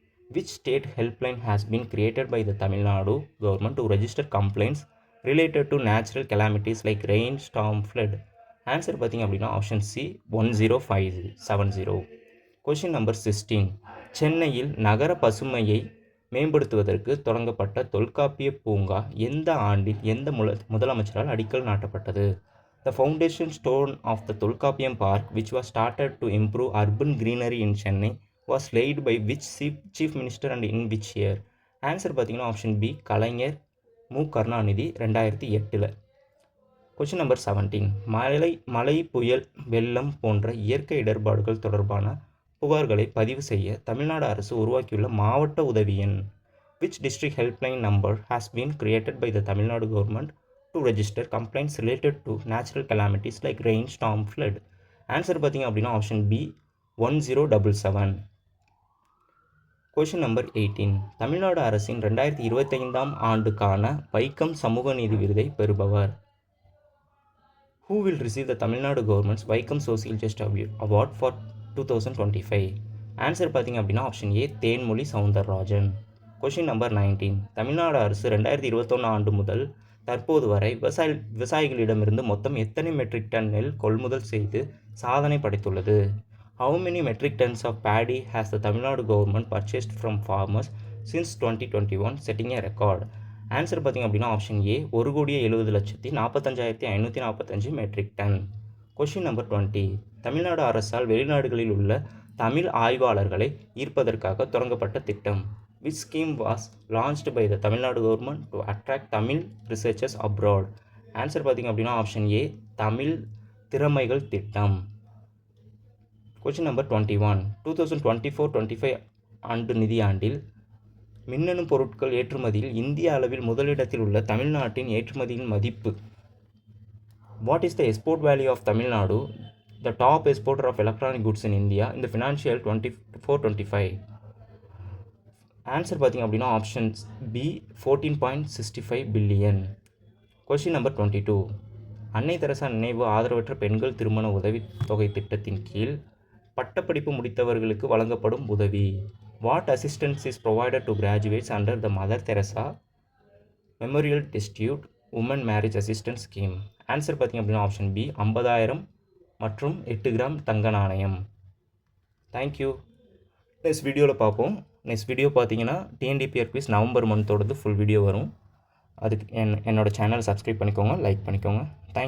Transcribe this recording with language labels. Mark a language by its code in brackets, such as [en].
[en] Which state helpline has been created by the Tamil Nadu government to register complaints related to natural calamities like rain, storm, flood? [ta] Answer பார்த்தீங்க அப்படின்னா option C 10570. Question number 16. சென்னையில் நகர பசுமையை மேம்படுத்துவதற்கு தொடங்கப்பட்ட தொல்காப்பிய பூங்கா எந்த ஆண்டில் எந்த முதலமைச்சரால் அடிக்கல் நாட்டப்பட்டது? [en] The foundation stone of the Tolkappiyam Park, which was started to improve urban greenery in Chennai, was laid by which chief minister and in which year? [ta] Answer பார்த்தீங்கன்னா ஆப்ஷன் பி கலைஞர் மு கருணாநிதி 2008. Question number 17. மழை புயல் வெள்ளம் போன்ற இயற்கை இடர்பாடுகள் தொடர்பான புகார்களை பதிவு செய்ய தமிழ்நாடு அரசு உருவாக்கியுள்ள மாவட்ட உதவி எண். [en] Which district helpline number has been created by the Tamil Nadu government to register complaints related to natural calamities like rain, storm, flood? [ta] Answer பார்த்தீங்க அப்படின்னா option B 1077. Question number 18. Tamil Nadu அரசின் 2025 ஆண்டுக்கான வைக்கம் சமூக நீதி விருதை பெறுபவர்? [en] Who will receive the Tamil Nadu government's Vaikom Social Justice Award for 2025? [ta] Answer பார்த்தீங்க அப்படின்னா option A Thenmozhi Soundararajan. Question number 19. Tamil Nadu அரசு 2021 ஆண்டு முதல் தற்போது வரை விவசாயிகளிடமிருந்து மொத்தம் எத்தனை மெட்ரிக் டன் நெல் கொள்முதல் செய்து சாதனை படைத்துள்ளது? [en] How many metric tons of paddy has the Tamil Nadu government purchased from farmers since 2021, setting a record? [ta] Answer பார்த்தீங்க அப்படின்னா option A 1,70,45,545 matric ton. Question number 20. Tamil Nadu அரசால் வெளிநாடுகளில் உள்ள தமிழ் ஆய்வாளர்களை ஈர்ப்பதற்காக தொடங்கப்பட்ட திட்டம். [en] Which scheme was launched by the Tamil Nadu government to attract Tamil researchers abroad? [ta] Answer பார்த்தீங்க அப்படின்னா option A Tamil திறமைகள் திட்டம். Question number 21. 2024-25 ஆண்டு நிதியாண்டில் மின்னணு பொருட்கள் ஏற்றுமதியில் இந்திய அளவில் முதலிடத்தில் உள்ள தமிழ்நாட்டின் ஏற்றுமதியின் மதிப்பு. [en] What is the export value of Tamil Nadu, the top exporter of electronic goods in India in the financial 24-25? [ta] Answer பார்த்தீங்க அப்படின்னா option B 14.65 billion. Question number 22. அன்னை தெரசா நினைவு ஆதரவற்ற பெண்கள் திருமண உதவித்தொகை திட்டத்தின் கீழ் பட்டப்படிப்பு முடித்தவர்களுக்கு வழங்கப்படும் உதவி. [en] What assistance is provided to graduates under the Mother Teresa Memorial Destitute Women Marriage Assistance Scheme? [ta] Answer பார்த்தீங்க அப்படின்னா ஆப்ஷன் பி 50,000 மற்றும் 8 கிராம் தங்க நாணயம். தேங்க்யூ. நெக்ஸ்ட் வீடியோவில் பார்ப்போம். நெக்ஸ்ட் வீடியோ பார்த்தீங்கன்னா டிஎன்டிபிஆர் குவிஸ் நவம்பர் மந்தோடது ஃபுல் வீடியோ வரும். அதுக்கு என்னோடய சேனல் சப்ஸ்கிரைப் பண்ணிக்கோங்க, லைக் பண்ணிக்கோங்க. தேங்க்யூ.